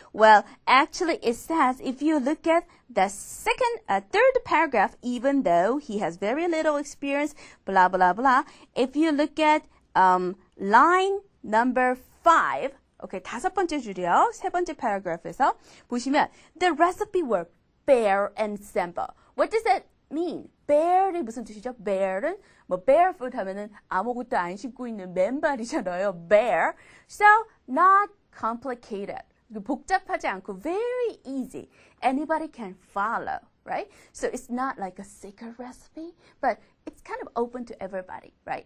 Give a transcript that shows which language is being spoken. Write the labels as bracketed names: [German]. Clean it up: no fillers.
[English] Well, actually it says if you look at the third paragraph, even though he has very little experience, blah, blah, blah. If you look at line number 5, okay, [Korean] 5번째 줄이요. 3번째 paragraph에서 보시면 [English] the recipe were bare and simple. What does that mean? [Korean] bare이 무슨 뜻이죠? bare는 barefoot 하면은 아무것도 안 신고 있는 맨발이잖아요. [English] bare. So, not complicated. [Korean] 복잡하지 않고 [English] very easy. Anybody can follow, right? So, it's not like a secret recipe, but it's kind of open to everybody, right?